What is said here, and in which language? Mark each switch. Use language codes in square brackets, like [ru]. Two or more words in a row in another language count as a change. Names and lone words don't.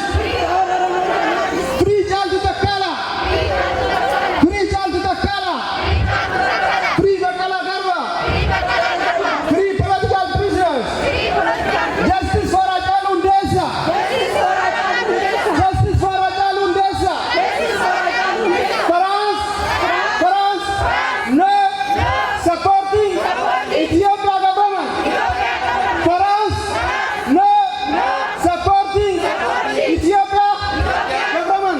[en] Free Jaltu Takala. Free Jaltu Takala. Free Bakala Garba. Free political prisoners. Justice for Ajalu Ndesa. Justice for Ajalu Ndesa. France, no supporting Ethiopia government. France, no supporting Ethiopia government.